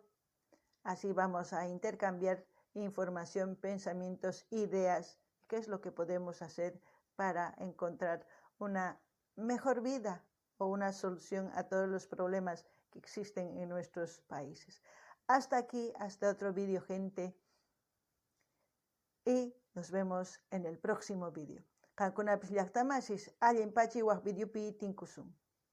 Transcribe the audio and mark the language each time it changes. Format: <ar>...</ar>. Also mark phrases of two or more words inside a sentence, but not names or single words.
<es>Así vamos a intercambiar información, pensamientos, ideas, qué es lo que podemos hacer para encontrar una mejor vida o una solución a todos los problemas que existen en nuestros países. Hasta aquí, hasta otro vídeo, gente. Y nos vemos en el próximo vídeo.</es> <qu>Kankuna pis llaqtamasis, allen pachi waq videopi tinkusum.</qu>